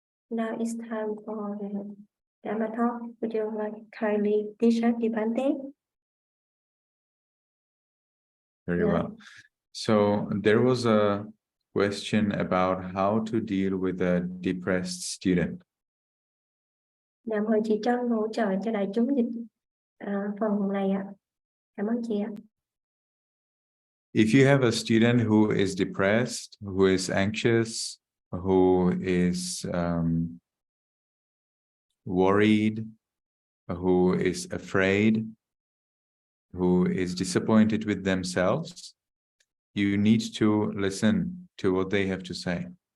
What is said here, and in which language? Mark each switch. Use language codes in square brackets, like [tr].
[en] Now it's time for the Dhamma talk. Would you like kindly teach us, Bante? Very well. So there was a question about how to deal with a depressed student. [vi] Mời chị Trân hỗ trợ cho đại chúng dịch phần này ạ. Cảm ơn chị ạ. [en] If you have a student who is depressed, who is anxious, who is worried, who is afraid, who is disappointed with themselves, you need to listen to what they have to say.